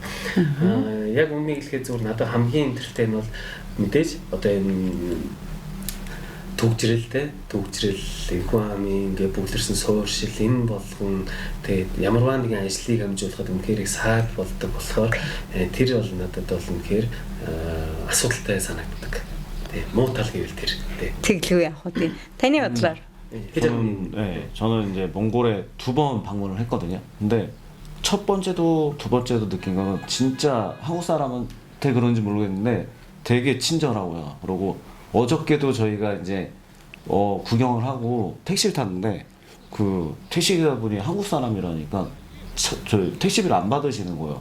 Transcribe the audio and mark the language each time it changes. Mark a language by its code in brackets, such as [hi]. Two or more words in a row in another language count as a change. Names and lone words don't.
[mn] Яг үннийг хэлэхэд зүгээр надад хамгийн интертэй нь бол мэдээж одоо энэ төгжрэлтэй төгжрэл хүн амын ингээ бүглэрсэн суурьшил энэ болгон тэгээд ямарваа нэгэн ажлыг амжуулахад үнэхээр их саад болдог болохоор тэр бол надад бол үнэхээр асуудалтай санагддаг. Муу тал гэвэл тэр. Тэглэв яах вэ? Таны бодлоор. [ko] 저는 이제 몽골에 2번 방문을 했거든요. 근데 첫 번째도 두 번째도 느낀 건 진짜 한국 사람한테 그런지 모르겠는데 되게 친절하고요. 그리고 어저께도 저희가 이제 구경을 하고 택시를 탔는데 그 택시기사분이 한국 사람이라니까 저 택시비를 안 받으시는 거예요.